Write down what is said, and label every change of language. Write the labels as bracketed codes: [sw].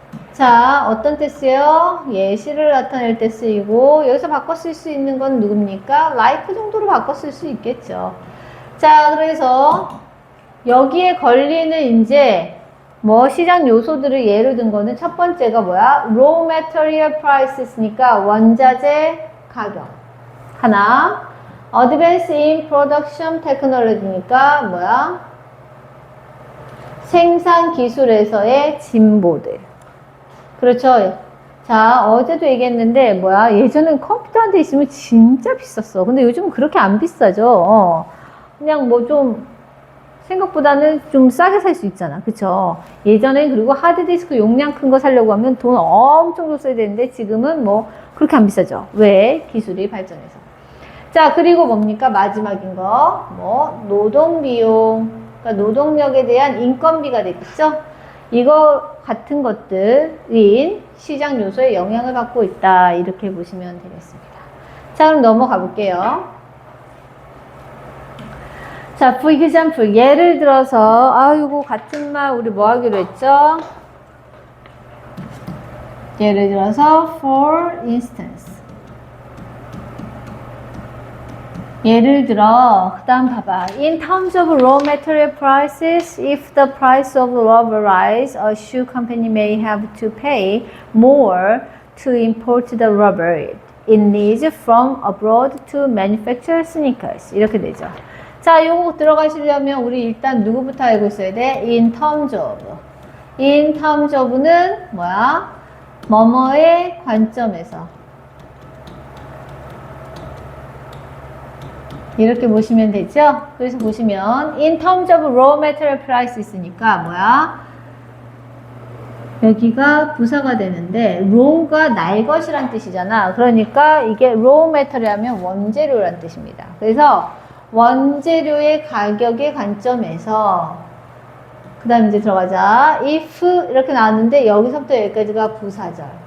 [ko] 자, 어떤 때 쓰여요? 예시를 나타낼 때 쓰이고 여기서 바꿔 쓸 수 있는 건 누굽니까? like 정도로 바꿔 쓸 수 있겠죠. 자, 그래서 여기에 걸리는 이제 뭐 시장 요소들을 예를 든 거는 첫 번째가 뭐야? [en] raw material prices니까 [ko] 원자재 가격 하나, [en] advance in production technology니까 뭐야? [ko] 생산 기술에서의 진보들. 그렇죠. 자, 어제도 얘기했는데 뭐야? 예전엔 컴퓨터 한 대 있으면 진짜 비쌌어. 근데 요즘은 그렇게 안 비싸죠. 그냥 뭐 좀 생각보다는 좀 싸게 살 수 있잖아. 그쵸? 예전엔 그리고 하드디스크 용량 큰 거 사려고 하면 돈 엄청 줬어야 되는데 지금은 뭐 그렇게 안 비싸죠. 왜? 기술이 발전해서. 자, 그리고 뭡니까? 마지막인 거. 뭐 노동비용. 그러니까 노동력에 대한 인건비가 되겠죠? 이거 같은 것들인 시장 요소에 영향을 받고 있다. 이렇게 보시면 되겠습니다. 자, 그럼 넘어가 볼게요. 자, [en] for example, [ko] 예를 들어서, 이거 같은 말 우리 뭐 하기로 했죠? 예를 들어서, [en] for instance. [ko] 예를 들어, 그 다음 봐봐. [en] In terms of raw material prices, if the price of rubber rise, a shoe company may have to pay more to import the rubber it needs from abroad to manufacture sneakers. [ko] 이렇게 되죠. 자, 요거 들어가시려면 우리 일단 누구부터 알고 있어야 돼? [en] In terms of. In terms of는 뭐야? [ko] 뭐뭐의 관점에서. 이렇게 보시면 되죠? 그래서 보시면 [en] in terms of raw material price [ko] 있으니까 뭐야? 여기가 부사가 되는데 raw가 날 것이란 뜻이잖아. 그러니까 이게 raw material 하면 원재료란 뜻입니다. 그래서 원재료의 가격의 관점에서 그 다음 이제 들어가자. if 이렇게 나왔는데 여기서부터 여기까지가 부사절.